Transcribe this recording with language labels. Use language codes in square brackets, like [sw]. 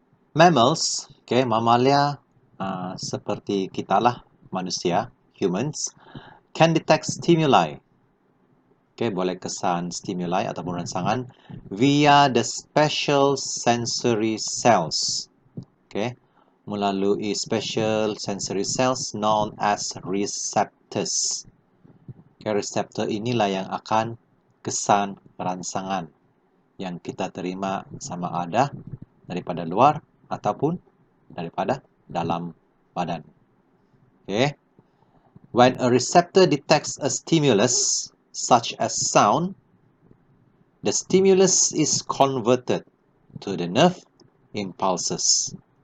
[en] Mammals, okay, [ms] mamalia seperti kita lah, manusia, [en] humans, can detect stimuli. Okay, [ms] boleh kesan stimuli ataupun rangsangan [en] via the special sensory cells. Okay, melalui special sensory cells known as receptors. [ms] Okay, receptor inilah yang akan kesan rangsangan yang kita terima sama ada daripada luar ataupun daripada dalam badan. [en] Okay. When a receptor detects a stimulus, such as sound, the stimulus is converted to the nerve impulses.